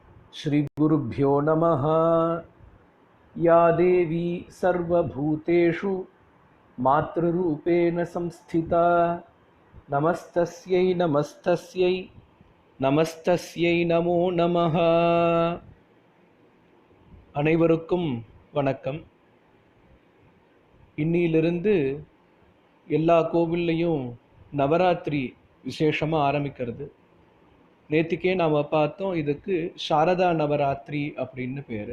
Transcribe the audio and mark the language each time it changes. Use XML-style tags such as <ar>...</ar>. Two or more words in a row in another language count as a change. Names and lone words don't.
<sa>श्रीगुरुभ्यो नमः। या देवी सर्वभूतेषु मातृरूपेण संस्थिता नमस्तस्यै नमस्तस्यै नमस्तस्यै नमो நமः.</sa> <ta>அனைவருக்கும் வணக்கம். இன்னிலிருந்து எல்லா கோவில்லையும் நவராத்திரி விசேஷமாக ஆரம்பிக்கிறது. நேற்றுக்கே நாம் பார்த்தோம், இதுக்கு சாரதா நவராத்திரி அப்படின்னு பேர்.</ta>